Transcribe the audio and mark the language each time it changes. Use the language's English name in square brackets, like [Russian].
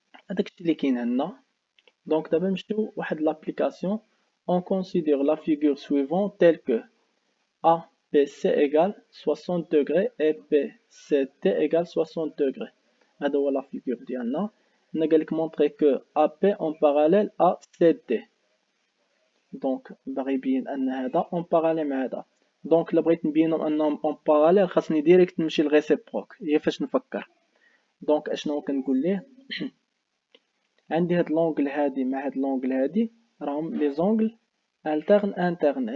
[Arabic] هذاك الشيء اللي كاين عندنا. دونك دابا نمشيو واحد لابليكاسيون. [French] on considère la figure suivante telle que APC égale 60 degrés et PCT égale 60 degrés. [Arabic] هذا هو لا فيغور ديالنا. هنا قالك مونطري كو AP [French] en parallèle à CD. [Arabic] دونك باغي يبين ان هذا اون باراليل مع هذا. دونك الا بغيت نبينهم انهم اون باراليل خاصني ديريكت نمشي للريسيبروك، هي فاش نفكر. دونك اشنو كنقول ليه؟ عندي هاد لونغل هادي مع هاد لونغل هادي راهم لي زونغل الترن انترن.